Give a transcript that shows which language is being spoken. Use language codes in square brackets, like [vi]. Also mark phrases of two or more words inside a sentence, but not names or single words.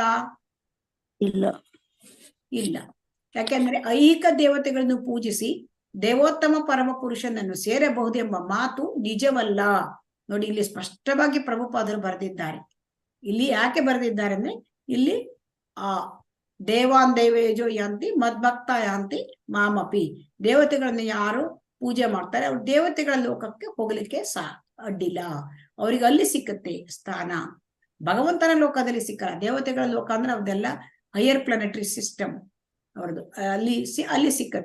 [kn] ಇಲ್ಲ. ಇಲ್ಲ. ಯಾಕೆಂದ್ರೆ ಐಹಿಕ ದೇವತೆಗಳನ್ನು ಪೂಜಿಸಿ ದೇವೋತ್ತಮ ಪರಮ ಪುರುಷನನ್ನು ಸೇರಬಹುದೆಂಬ ಮಾತು ನಿಜವಲ್ಲ. ನೋಡಿ, ಇಲ್ಲಿ ಸ್ಪಷ್ಟವಾಗಿ ಪ್ರಭುಪಾದರು ಬರೆದಿದ್ದಾರೆ. ಇಲ್ಲಿ ಯಾಕೆ ಬರೆದಿದ್ದಾರೆ ಅಂದ್ರೆ, ಇಲ್ಲಿ [sa] ದೇವಾನ್ ದೇವೇಜೋ ಯಾಂತಿ ಮದ್ಭಕ್ತ ಯಾಂತಿ ಮಾಮಪಿ, [kn] ದೇವತೆಗಳನ್ನ ಯಾರು ಪೂಜೆ ಮಾಡ್ತಾರೆ ಅವ್ರು ದೇವತೆಗಳ ಲೋಕಕ್ಕೆ ಹೋಗ್ಲಿಕ್ಕೆ ಅಡ್ಡಿಲ್ಲ, ಅವ್ರಿಗೆ ಅಲ್ಲಿ ಸಿಕ್ಕತ್ತೆ ಸ್ಥಾನ. ಭಗವಂತನ ಲೋಕದಲ್ಲಿ ಸಿಕ್ಕಲ್ಲ. ದೇವತೆಗಳ ಲೋಕ ಅಂದ್ರೆ ಅವ್ರದೆಲ್ಲ [en] higher planetary system [kn] ಅವ್ರದ್ದು, ಅಲ್ಲಿ ಸಿಕ್ಕತ್ತೆ.